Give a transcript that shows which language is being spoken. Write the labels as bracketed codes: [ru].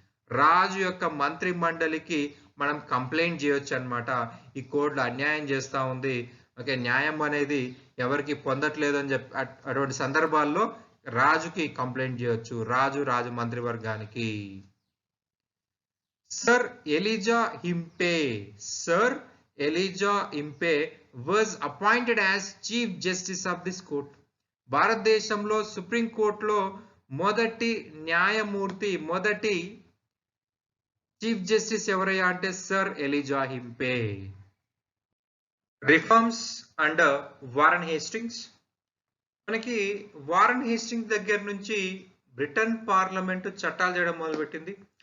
[te] రాజు యొక్క మంత్రి మండలికి మనం కంప్లైంట్ చేయొచ్చు అన్నమాట. ఈ కోర్టులో అన్యాయం చేస్తా ఉంది, ఓకే, న్యాయం అనేది ఎవరికి పొందట్లేదు అని చెప్పి అటువంటి సందర్భాల్లో రాజుకి కంప్లైంట్ చేయొచ్చు. రాజు మంత్రివర్గానికి. [en] Sir Elijah Impey. Sir Elijah Impey was appointed as Chief Justice of this court. [te] భారతదేశంలో సుప్రీం కోర్టులో మొదటి న్యాయమూర్తి, మొదటి చీఫ్ జస్టిస్ ఎవరయ్యా అంటే sir Eliza హింపే. [en] Reforms under Warren Hastings. [te] మనకి వారన్ హేస్టింగ్స్ దగ్గర నుంచి బ్రిటన్ పార్లమెంటు చట్టాలు చేయడం మొదలుపెట్టింది.